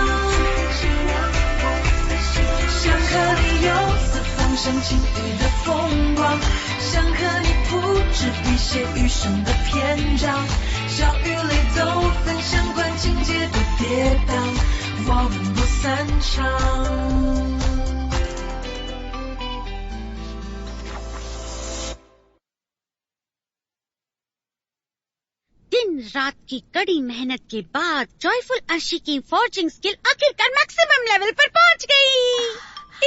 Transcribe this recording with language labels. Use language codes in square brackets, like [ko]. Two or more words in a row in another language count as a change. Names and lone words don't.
[zh] 想和你游四方赏晴雨的风光，想和你铺纸笔写余生的篇章，笑与泪都分享，管情节多跌宕，我们不散场。 [hi] दिन रात की कड़ी मेहनत के बाद जॉयफुल अर्शी की [en] forging skill [hi] आखिरकार [en] maximum level [hi] पर पहुंच गई।